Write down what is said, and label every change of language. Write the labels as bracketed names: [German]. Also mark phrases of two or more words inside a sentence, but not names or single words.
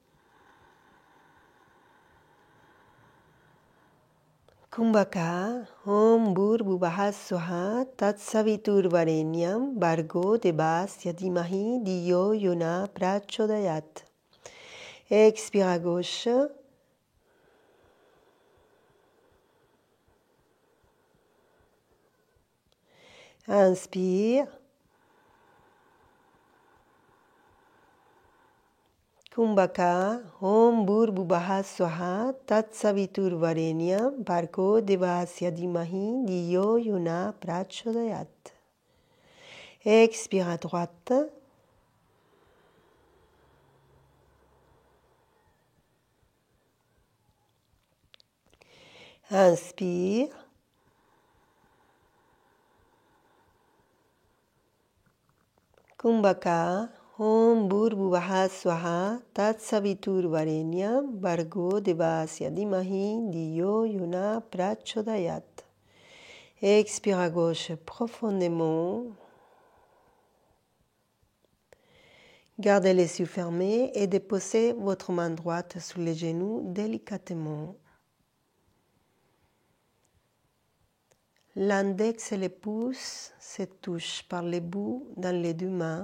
[Sanskrit] Kumbhaka, Om Bhurvubhaha Swaha Tat Saviturvarenyam Bhargo Devasya Dhimahi Dhiyo Yona Prachodayat. [French] Expire à gauche. Inspire. [Sanskrit] Kumbhaka, Om Bhurvubhaha Swaha Tat Saviturvarenyam Bhargo Devasya Dhimahi Dhiyo Yona Prachodayat. [French] Expire à droite. Inspire. [Sanskrit] Kumbhaka, Om Bhurvubhaha Swaha Tat Saviturvarenyam Bhargo Devasya Dhimahi Dhiyo Yona Prachodayat. [French] Expire à gauche profondément. Gardez les yeux fermés et déposez votre main droite sur les genoux délicatement. L'index et le pouce se touchent par les bouts dans les deux mains.